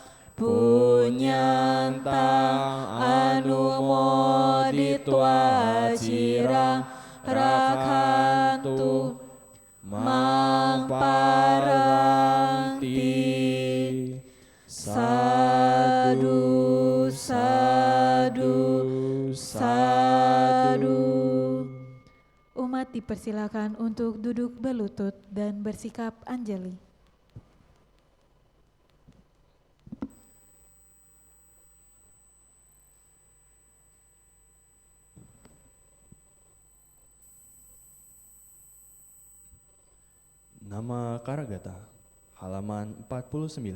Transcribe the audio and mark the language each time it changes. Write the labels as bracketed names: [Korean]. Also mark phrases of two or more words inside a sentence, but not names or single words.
[Pali] punyanta anumoditwa cirang rakantu mamparangti sadu sadu sadu. [Indonesian] Umat dipersilakan untuk duduk berlutut dan bersikap anjali. Nama Karagata, halaman 49.